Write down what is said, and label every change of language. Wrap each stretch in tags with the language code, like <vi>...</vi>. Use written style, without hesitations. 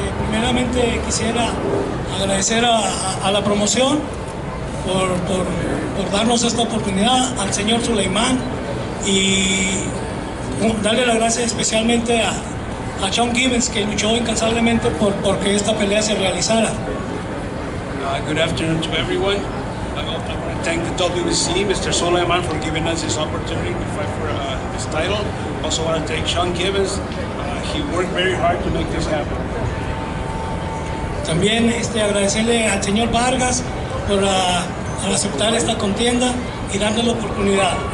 <es>Primeramente quisiera agradecer a la promoción por darnos esta oportunidad, al señor Suleimán, y darle las gracias especialmente a Sean Gibbons, que luchó incansablemente porque esta pelea se realizara.</es> <en>Good afternoon to everyone. I want to thank the WBC, Mr. Suleiman, for giving us this opportunity to fight for this title. Also want to thank Sean Gibbons. He worked very hard to make this happen.</en> <es>También agradecerle al señor Vargas por aceptar esta contienda y darle la oportunidad.</es>